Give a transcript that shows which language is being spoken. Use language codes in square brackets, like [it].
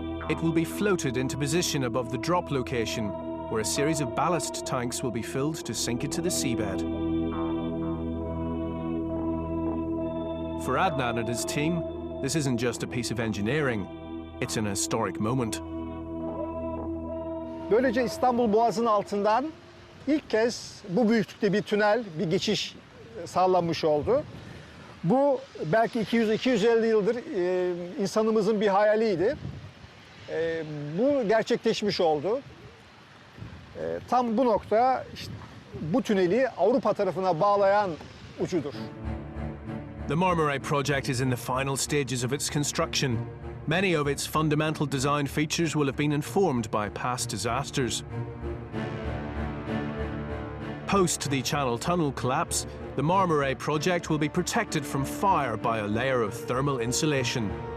[en] It will be floated into position above the drop location, where a series of ballast tanks will be filled to sink it to the seabed. For Adnan and his team, this isn't just a piece of engineering, it's an historic moment. [tr] Böylece İstanbul Boğazı'nın altından ilk kez bu büyüklükte bir tünel, bir geçiş sağlanmış oldu. Bu belki 200-250 yıldır insanımızın bir hayaliydi. Bu gerçekleşmiş oldu. Tam bu nokta işte, bu tüneli Avrupa tarafına bağlayan ucudur. [en] The Marmaray project is in the final stages of its construction. Many of its fundamental design features will have been informed by past disasters. Post the Channel Tunnel collapse, the Marmaray project will be protected from fire by a layer of thermal insulation.